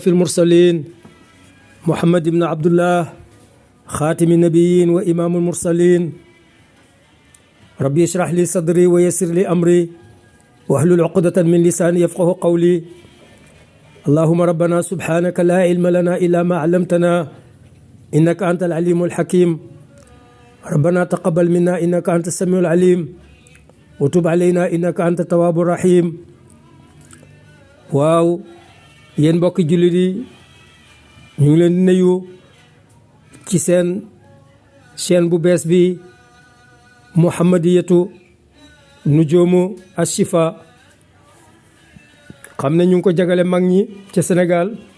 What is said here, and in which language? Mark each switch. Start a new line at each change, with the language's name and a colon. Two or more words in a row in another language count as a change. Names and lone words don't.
Arabic: المرسلين محمد بن عبد الله خاتم النبيين وإمام المرسلين ربي اشرح لي صدري ويسر لي أمري واحلل عقدة من لساني يفقه قولي اللهم ربنا سبحانك لا علم لنا إلا ما علمتنا إنك أنت العليم الحكيم ربنا تقبل منا إنك أنت السميع العليم وتب علينا إنك أنت التواب الرحيم
Wolof: waaw yéen mbokki jullit yi ñu ngi leen di nuyu ci seen chaîne bu bees bi Muhammadiyatu Nujuumu Chifa xam ne ñu ngi ko jagale mag ñi ca Sénégal